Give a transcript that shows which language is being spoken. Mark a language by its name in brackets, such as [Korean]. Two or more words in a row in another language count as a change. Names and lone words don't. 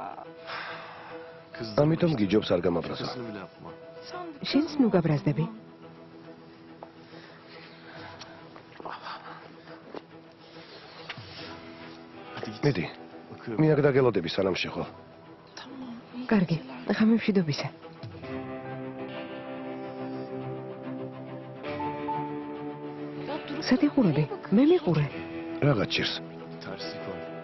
[Georgian] ამიტომ გიჯობს არ გამაბრაზო. [Turkish] Şakasını bile yapma. [Georgian] შენც ნუ გაბრაზდები. [Turkish] Hadi git. [Georgian] მიდი, [Turkish] Bakıyorum. [Georgian] მე აქ დაგელოდები სანამ შეხო. კარგი, ღამე მშვიდობისა. სად იყურები? მე მიყურე. რაღაც ჭირს. [Turkish] Tersi koy.